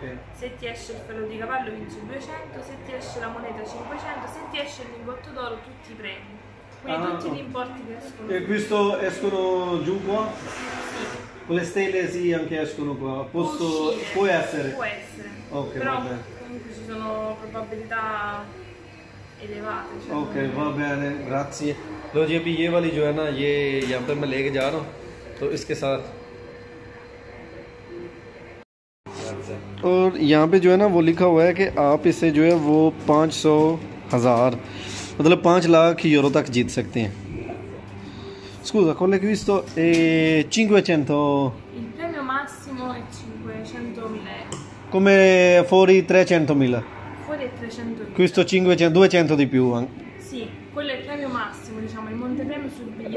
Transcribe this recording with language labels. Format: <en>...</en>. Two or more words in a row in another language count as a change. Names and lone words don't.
<it>Se ti esce il fello di cavallo vinci 200, se ti esce la moneta 500, se ti esce il lingotto d'oro tutti i premi. Quindi tutti gli importi che escono. E questo escono giù qua? Sì. Con le stelle sì, anche escono qua. Può essere? Può essere. Ok, però va bene. comunque ci sono probabilità elevate. Cioè</it> <hi>ओके, वाह बहन,</hi> <it>grazie।</it> <hi>लो जी, अभी ये वाली जो है ना ये यहाँ पे मैं लेके जा रहा हूँ, तो इसके साथ। और यहाँ पे जो है ना वो लिखा हुआ है कि आप इससे जो है वो 500,000 मतलब 5 लाख यूरो तक जीत सकते हैं।</hi> <it>Scusa, con l'acquisto è 500, il premio massimo è 500.000 euro. come fuori 300.000. Fuori è 300.000. Questo 500, 200 di più. Sì, quello è il premio massimo, diciamo, il montepremio sul biglietto.</it>